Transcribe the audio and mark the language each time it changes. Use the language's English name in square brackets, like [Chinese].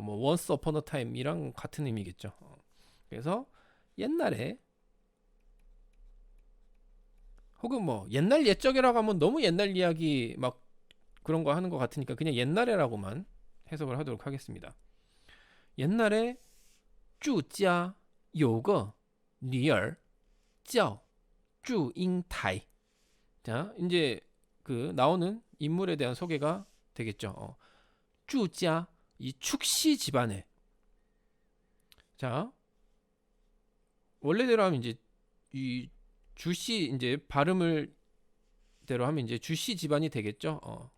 [Korean] 뭐 [English] once upon a time [Korean] 이랑 같은 의미겠죠. 그래서 옛날에 혹은 뭐 옛날 옛적이라고 하면 너무 옛날 이야기 막 그런 거 하는 것 같으니까 그냥 옛날에라고만 해석을 하도록 하겠습니다. 옛날에 [Chinese] 住家有个女儿叫 祝英台. [Korean] 자, 이제 그 나오는 인물에 대한 소개가 되겠죠. 祝家 이 축씨 집안에 자, 원래대로 하면 이제 이 주씨 이제 발음을 대로 하면 이제 주씨 집안이 되겠죠.